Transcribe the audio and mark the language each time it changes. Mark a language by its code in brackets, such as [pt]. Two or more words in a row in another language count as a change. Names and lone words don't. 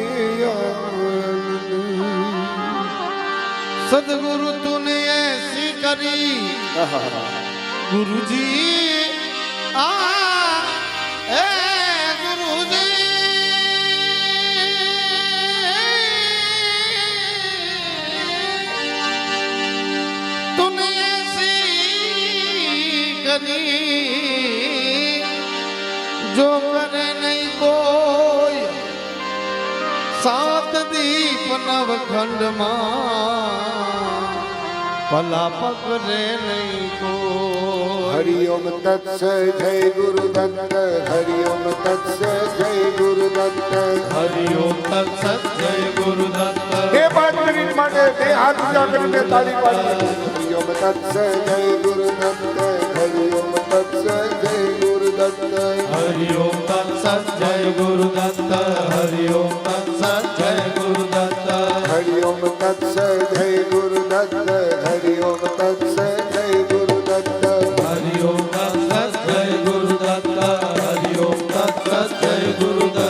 [hi] सदगुरु तूने ऐसी करी गुरुजी आ ए गुरुजी तूने ऐसी करी जो करे नहीं कोई सात दीप नवखंड भला पकड़े नहीं को. हरिओम तत्स जय गुरुदत्त हरिओम तत्स जय गुरुदत्त हरिओम तत्स जय गुरुदत्त. [gu] हे बात मिनिट માટે બે હાથ ઊંચા કરીને તાળી પાડી. હરિઓમ તત્સ જય ગુરુદત્ત હરિઓમ તત્સ જય ગુરુદત્ત [hi] हरिओम तत्स जय गुरुदत्त हरिओम तत्स जय गुरुदत्त हरिओम तत्स जय गुरुदत्त हरिओम तत्स जय गुरुदत्त हरिओम तत्स जय गुरुदत्त हरिओम तत्स जय गुरुदत्त.